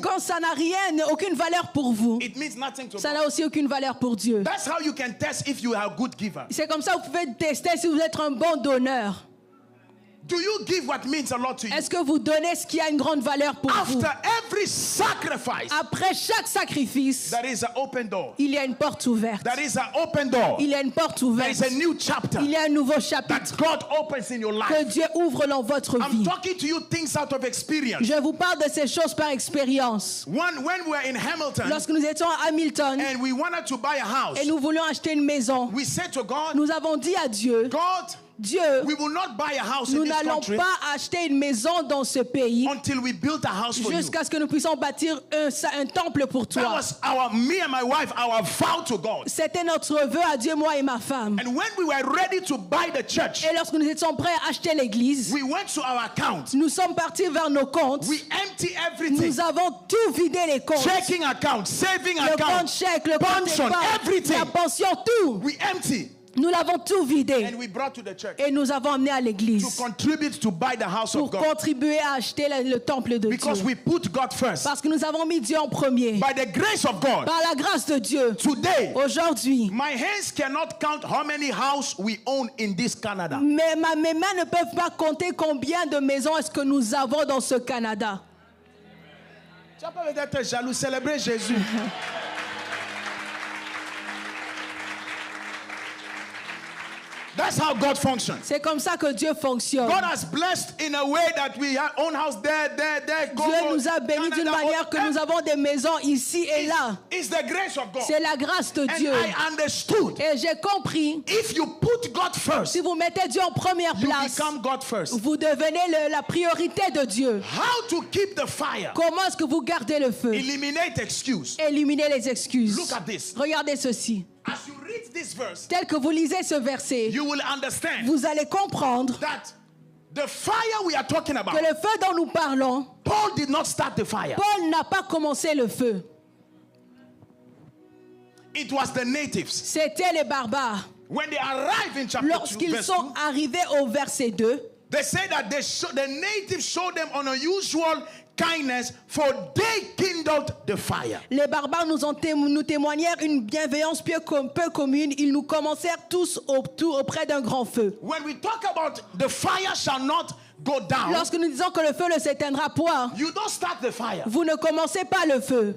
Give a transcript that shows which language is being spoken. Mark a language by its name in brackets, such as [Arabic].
[French] Quand ça n'a rien, aucune valeur pour vous, [English] it means nothing to [French] ça [English] God. [French] n'a aussi aucune valeur pour Dieu. [English] That's how you can test if you are a good giver. [French] C'est comme ça que vous pouvez tester si vous êtes un bon donneur. [English] Do you give what means a lot to you? [French] Est-ce que vous donnez ce qui a une grande valeur pour vous? [English] After every sacrifice, [French] Après chaque sacrifice, [English] there is an open door. [French] il y a une porte ouverte. [English] There is an open door. [French] Il y a une porte [English] There [French] ouverte. [English] is a new chapter [French] Il y a un nouveau [English] that [French] chapitre [English] God opens in your [French] que [English] life. [French] Dieu ouvre dans votre [English] I'm [French] vie. [English] talking to you things out of experience. [French] Je vous parle de ces choses par expérience. [English] When we were in Hamilton [French] Lorsque nous étions à Hamilton [English] and we wanted to buy a house, [French] et nous voulions acheter une maison, [English] we said to God, [French] nous avons dit à Dieu, [English] God, [French] Dieu, [English] we will not buy a house [French] nous [English] in this [French] n'allons [English] country [French] pas acheter une maison dans ce pays [English] until we build a house for you. [French] jusqu'à ce que nous puissions bâtir un temple pour [English] That [French] toi. [English] was me and my wife, our vow to God. [French] C'était notre vœu à Dieu, moi et ma femme. [English] And when we were ready to buy the church, [French] Et lorsque nous étions prêts à acheter l'église, [English] we went to our account. [French] nous sommes partis vers nos comptes. [English] We empty everything. [French] Nous avons tout vidé les comptes. [English] Checking account, saving [French] Le compte [English] account, [French] chèque, le compte [English] pension, [French] épargne, [English] everything. [French] la pension, tout. [English] We empty. [French] Nous l'avons tout vidé. [English] And we brought to the church [French] Et nous avons amené à [English] to [French] l'église [English] contribute to buy the house [French] pour [English] of God. [French] contribuer à acheter le temple de [English] Because [French] Dieu. [English] we put God first. [French] Parce que nous avons mis Dieu en premier. [English] By the grace of God, [French] Par la grâce de Dieu, [English] today, [French] aujourd'hui, [English] my hands cannot count how many houses we own in this Canada. [French] mes mains ne peuvent pas compter combien de maisons est-ce que nous avons dans ce Canada. Tu vas pas peut-être jaloux, célébrer Jésus. [English] That's how God functions. [French] C'est comme ça que Dieu fonctionne. [English] God has blessed in a way that we have own house there. [French] Dieu nous a bénis d'une manière que nous avons des maisons ici et là. [English] It's the grace of God. [French] C'est la grâce de [English] And [French] Dieu. [English] I understood. [French] Et j'ai compris, [English] If you put God first, [French] si vous mettez Dieu en première [English] you [French] place, [English] become God first. [French] vous devenez la priorité de Dieu. [English] How to keep the fire? [French] Comment est-ce que vous gardez le feu? [English] Eliminate excuse. [French] Éliminez les excuses. [English] Look at this. [French] Regardez ceci. [English] As you read this verse, [French] Tel que vous lisez ce verset, [English] you will understand [French] vous allez comprendre [English] that the fire we are talking about, [French] que le feu dont nous parlons, [English] Paul did not start the fire. [French] Paul n'a pas commencé le feu. [English] It was the natives. [French] C'était les barbares. [English] When they arrived in chapter 2, [French] Lorsqu'ils [English] verse [French] sont [English] 2, [French] arrivés au verset 2, [English] they say that the natives showed them unusual kindness, for they kindled the fire. [French] les barbares nous témoignèrent une bienveillance peu commune. Ils nous commencèrent tous auprès d'un grand feu. [English] When we talk about the fire shall not go down, [French] Lorsque nous disons que le feu ne s'éteindra point, [English] you don't start the fire. [French] vous ne commencez pas le feu.